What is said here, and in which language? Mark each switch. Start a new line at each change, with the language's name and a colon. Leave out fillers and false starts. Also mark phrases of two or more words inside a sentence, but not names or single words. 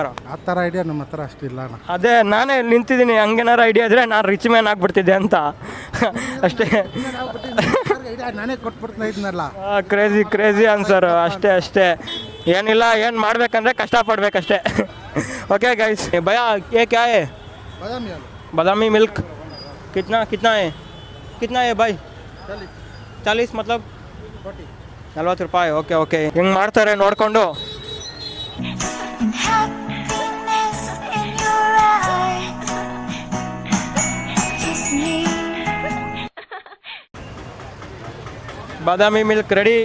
Kannada: ಆ ಥರ ಐಡಿಯಾ ನಮ್ಮ ಹತ್ರ ಅಷ್ಟಿಲ್ಲ ಅಣ್ಣ. ಅದೇ ನಾನೇ ನಿಂತಿದ್ದೀನಿ, ಹಂಗೇನಾರು ಐಡಿಯಾ ಇದ್ದರೆ ನಾನು
English: rich man
Kannada: ಆಗಿಬಿಡ್ತಿದ್ದೆ ಅಂತ ಅಷ್ಟೇ. ನಾನೇ ಕೊಟ್ಬಿಡ್ತಾ ಇದ್ನಲ್ಲ.
English: crazy answer.
Kannada: ಅಷ್ಟೇ ಏನಿಲ್ಲ, ಏನು ಮಾಡಬೇಕಂದ್ರೆ ಕಷ್ಟಪಡ್ಬೇಕಷ್ಟೇ.
English: okay guys,
Hindi: ಭಯ ये क्या है? बादामी मिल्क कितना है भाई?
Kannada: 40 मतलब 40 ರೂಪಾಯಿ. ಓಕೆ ಹೆಂಗೆ ಮಾಡ್ತಾರೆ ನೋಡಿಕೊಂಡು. ಬಾದಾಮಿ
English: milk ready.